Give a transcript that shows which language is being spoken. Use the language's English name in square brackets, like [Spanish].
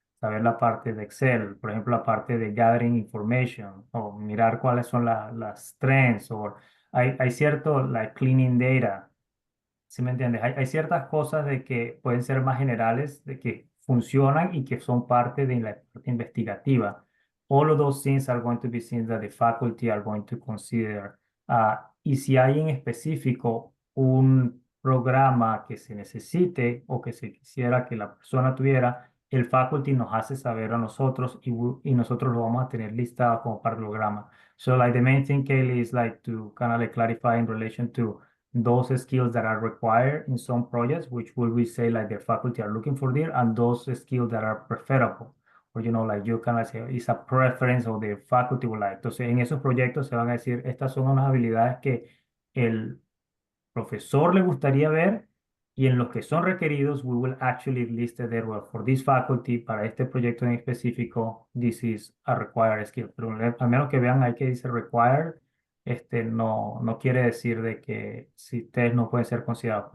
[Spanish] saber la parte de Excel, por ejemplo, la parte de [English] gathering information, [Spanish] o mirar cuáles son las trends, o hay cierto, [English] like cleaning data. [Spanish] ¿Sí me entiendes? Hay ciertas cosas de que pueden ser más generales, de que funcionan y que son parte de la parte investigativa. [English] All of those things are going to be things that the faculty are going to consider. [Spanish] Y si hay en específico un programa que se necesite o que se quisiera que la persona tuviera, el faculty nos hace saber a nosotros y nosotros lo vamos a tener listado como parte del programa. [English] So like the main thing, Kaylee, is like to kind of like clarify in relation to those skills that are required in some projects, which will we say like the faculty are looking for there, and those skills that are preferable, or like you can say it's a preference of the faculty would like. [Spanish] Entonces, en esos proyectos se van a decir, estas son unas habilidades que el profesor le gustaría ver y en los que son requeridos, [English] we will actually list it there. Well, for this faculty, [Spanish] para este proyecto en específico, [English] this is a required skill. [Spanish] Pero al menos que vean ahí que dice required, no quiere decir de que si ustedes no pueden ser considerados.